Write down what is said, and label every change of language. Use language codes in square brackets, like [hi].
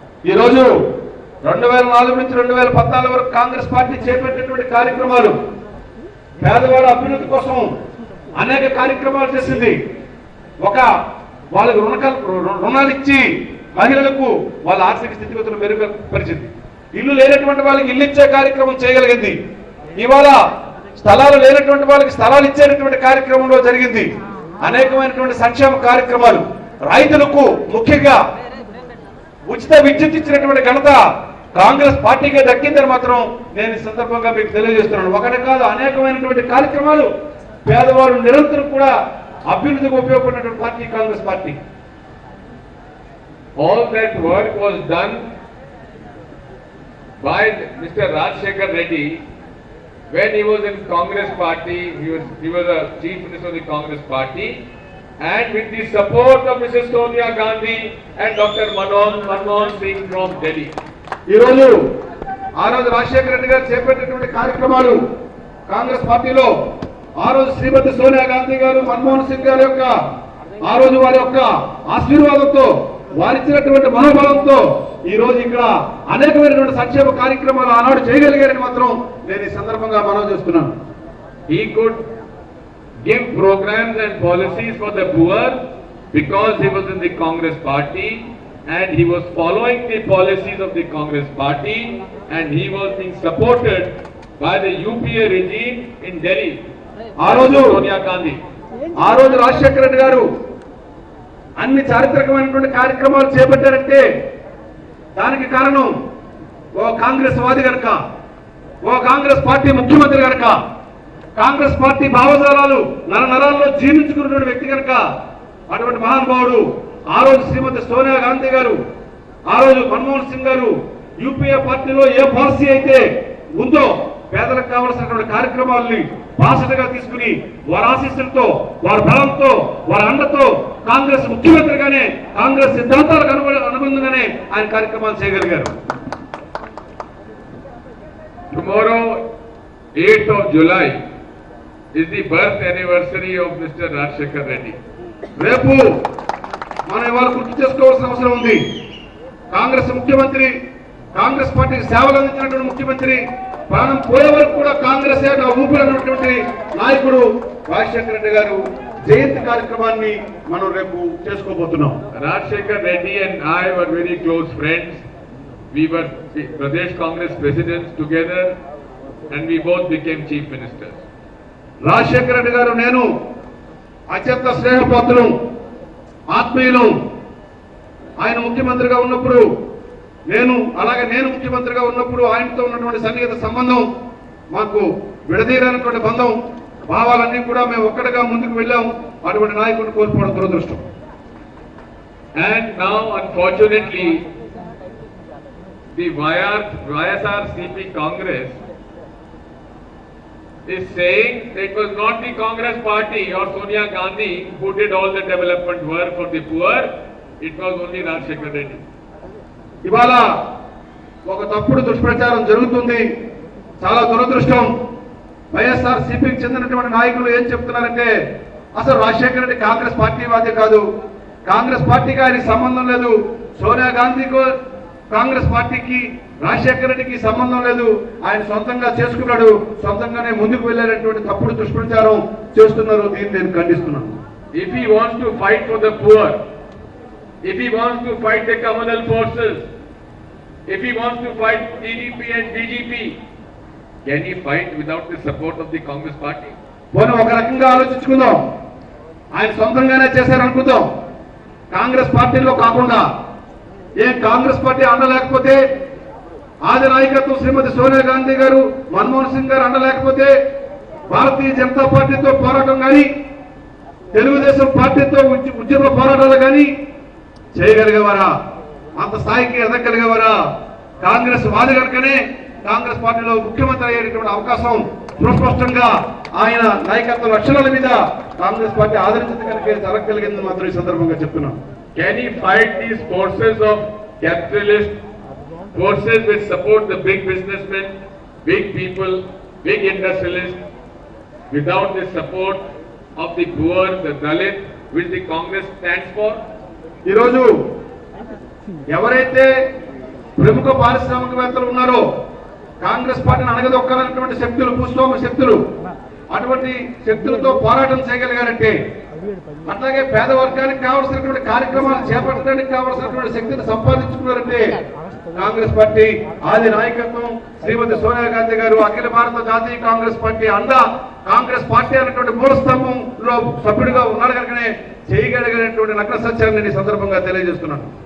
[te] ఈ రోజు 2004 నుంచి 2014 వరకు కాంగ్రెస్ పార్టీ చేపట్టినటువంటి కార్యక్రమాలు పేదవాళ్ళ అభ్యున్నతి కోసం అనేక కార్యక్రమాలు చేసింది. ఒక వాళ్ళకు రుణాలు ఇచ్చి మహిళలకు వాళ్ళ ఆర్థిక స్థితిగతులు మెరుగుపరిచింది. ఇల్లు లేనటువంటి వాళ్ళకి ఇల్లు ఇచ్చే కార్యక్రమం చేయగలిగింది. ఇవాళ స్థలాలు లేనటువంటి వాళ్ళకి స్థలాలు ఇచ్చేటటువంటి కార్యక్రమంలో జరిగింది. అనేకమైనటువంటి సంక్షేమ కార్యక్రమాలు, రైతులకు ముఖ్యంగా ఉచిత విద్యుత్ ఇచ్చినటువంటి ఘనత కాంగ్రెస్ పార్టీకే దక్కిందని మాత్రం నేను ఈ సందర్భంగా మీకు తెలియజేస్తున్నాను. ఒకటి కాదు, అనేకమైనటువంటి కార్యక్రమాలు పేదవాళ్ళు నిరంతరం కూడా అభ్యున్నతికి ఉపయోగపడినటువంటి party Congress party. [en] All that work was done by Mr. Rajshekhar Reddy when he was in Congress party. He was a chief minister of the Congress party, and with the support of Mrs. Sonia Gandhi and Dr. Manmohan Singh from Delhi. [te] ఈ రోజు రాజశేఖర రెడ్డి గారు చేపట్టినటువంటి కార్యక్రమాలు కాంగ్రెస్ పార్టీలో ఆ రోజు శ్రీమతి సోనియా గాంధీ గారు, మన్మోహన్ సింగ్ గారి యొక్క వారి యొక్క ఆశీర్వాదంతో, వారిచ్చినటువంటి మనోబలంతో ఈ రోజు ఇక్కడ అనేకమైనటువంటి సంక్షేమ కార్యక్రమాలు ఆనాడు చేయగలిగారని మాత్రం నేను ఈ సందర్భంగా మనవి చేస్తున్నాను. [en] He could give programs and policies for the poor because he was in the Congress party and he was following the policies of the Congress party and he was being supported by the UPA regime in Delhi. [te] ఆ రోజు సోనియా గాంధీ, రాజశేఖర రెడ్డి గారు అన్ని చారిత్రకమైనటువంటి కార్యక్రమాలు చేపట్టారంటే దానికి కారణం ఓ కాంగ్రెస్ వాది గనక, ఓ Congress party ముఖ్యమంత్రి గనక, కాంగ్రెస్ పార్టీ భావజాలాలు నరాల్లో జీర్ణించుకున్నటువంటి వ్యక్తి కనుక అటువంటి మహానుభావుడు ఆ రోజు శ్రీమతి సోనియా గాంధీ గారు, ఆ రోజు మన్మోహన్ సింగ్ గారు యూపీఏ పార్టీలో ఏ పాలసీ అయితే ఉందో పేదలకు కావాల్సినటువంటి కార్యక్రమాలని బాసటగా తీసుకుని వారి ఆశీస్సులతో, వారి బలంతో, వారి అండతో కాంగ్రెస్ ముఖ్యమంత్రిగానే, కాంగ్రెస్ సిద్ధాంతాలకు అనుబంధంగానే ఆయన కార్యక్రమాలు చేయగలిగారు. [en] Tomorrow, 8th of July, is the birth anniversary of Mr. Rajshekhar Reddy. [te] రేపు మనం ఇవాళ గుర్తు చేసుకోవాల్సిన అవసరం ఉంది. కాంగ్రెస్ ముఖ్యమంత్రి కాంగ్రెస్ పార్టీకి సేవలు అందించినటువంటి ముఖ్యమంత్రి, ప్రాణం పోయే వరకు కూడా కాంగ్రెస్ ఊపిరినటువంటి నాయకుడు రాజశేఖర రెడ్డి గారు జయంతి కార్యక్రమాన్ని మనం రేపు చేసుకోబోతున్నాం. [en] Rajshekar Reddy and I were very close friends. We were Pradesh Congress presidents together and we both became chief ministers. [te] Rajasekhara Reddy గారు నేను అత్యంత స్నేహపాత్రులు, ఆత్మీయులు. ఆయన ముఖ్యమంత్రిగా ఉన్నప్పుడు నేను ముఖ్యమంత్రిగా ఉన్నప్పుడు ఆయనతో ఉన్నటువంటి సన్నిహిత సంబంధం, మాకు విడదీరనటువంటి బంధం, భావాలన్నీ కూడా మేము ఒక్కటిగా ముందుకు వెళ్ళాం. అటువంటి నాయకుడిని కోల్పోవడం దురదృష్టం. [en] And now unfortunately the YSRCP Congress is saying that it was not the Congress party or Sonia Gandhi who did all the development work for the poor, it was only Rajshekar Reddy. [te] ఇవాళ ఒక తప్పుడు దుష్ప్రచారం జరుగుతుంది. చాలా దురదృష్టం. వైఎస్ఆర్సీపీకి చెందినటువంటి నాయకులు ఏం చెప్తున్నారంటే అసలు రాజశేఖర రెడ్డి కాంగ్రెస్ పార్టీ వాదే కాదు, కాంగ్రెస్ పార్టీకి ఆయనకి సంబంధం లేదు, సోనియా గాంధీకి కాంగ్రెస్ పార్టీకి రాజశేఖర రెడ్డికి సంబంధం లేదు, ఆయన సొంతంగా చేసుకున్నాడు, సొంతంగానే ముందుకు వెళ్ళారనేటువంటి తప్పుడు దుష్ప్రచారం చేస్తున్నారు. దీన్ని నేను ఖండిస్తున్నాను. [en] If he wants to fight for the poor, if he wants to fight the communal forces, if he wants to fight TDP and BJP, can he fight without the support of the Congress party? [te] మనం ఒక రకంగా ఆలోచించుకుందాం. ఆయన సొంతంగానే చేశారనుకుందాం, కాంగ్రెస్ పార్టీలో కాకుండా. Congress party అండలేకపోతే, ఆది నాయకత్వం శ్రీమతి సోనియా గాంధీ గారు, మన్మోహన్ సింగ్ గారు అండలేకపోతే, భారతీయ జనతా పార్టీతో పోరాటం కానీ, తెలుగుదేశం పార్టీతో ఉద్యమ పోరాటాలు కానీ చేయగలిగేవారా? అంత స్థాయికి ఎదగలిగేవారా? కాంగ్రెస్ వాది కనుకనే కాంగ్రెస్ పార్టీలో ముఖ్యమంత్రి అయ్యేటువంటి అవకాశం సుస్పష్టంగా ఆయన నాయకత్వ లక్షణాల మీద కాంగ్రెస్ పార్టీ ఆదరించింది కనుక జరగగలిగిందని మాత్రం ఈ సందర్భంగా చెప్తున్నాం. [en] Can he fight these forces of capitalist forces which support the big businessmen, big people, big industrialists, without the support of the poor, the Dalit, which the Congress stands for? [te] ఈరోజు ఎవరైతే ప్రముఖ పారిశ్రామికవేత్తలు ఉన్నారో, కాంగ్రెస్ పార్టీని అణగదొక్కాలన్నటువంటి శక్తులు, భూస్వామ్య శక్తులు, అటువంటి శక్తులతో పోరాటం చేయగలిగారంటే, అట్లాగే పేద వర్గానికి కావాల్సినటువంటి కార్యక్రమాలు చేపట్టడానికి కావాల్సినటువంటి శక్తిని సంపాదించుకున్నారంటే కాంగ్రెస్ పార్టీ ఆది నాయకత్వం శ్రీమతి సోనియా గాంధీ గారు, అఖిల భారత జాతీయ కాంగ్రెస్ పార్టీ అండ, కాంగ్రెస్ పార్టీ అనేటువంటి మూల స్తంభంలో సభ్యుడిగా ఉన్నాడు కనుకనే చేయగలిగినటువంటి నగ్న సత్యాన్ని నేను ఈ సందర్భంగా తెలియజేస్తున్నాను.